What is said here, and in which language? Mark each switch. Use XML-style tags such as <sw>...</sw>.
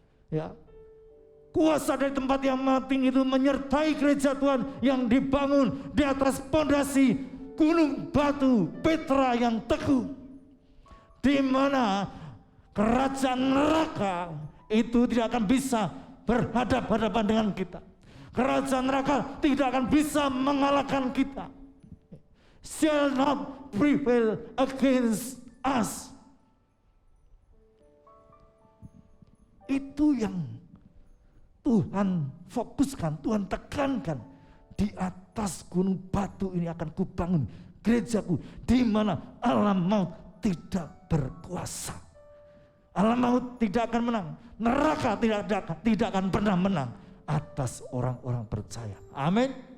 <id>Ya, kuasa dari tempat yang mati itu menyertai gereja Tuhan yang dibangun di atas pondasi gunung batu Petra yang teguh. di mana kerajaan neraka itu tidak akan bisa berhadapan-hadapan dengan kita. Kerajaan neraka tidak akan bisa mengalahkan kita.</id> <en>Shall not prevail against us.</en> <id>Itu yang Tuhan fokuskan, Tuhan tekankan. Di atas gunung batu ini akan kubangun gerejaku, di mana alam maut tidak berkuasa. Alam maut tidak akan menang, neraka tidak akan pernah menang atas orang-orang percaya. Amin.</id>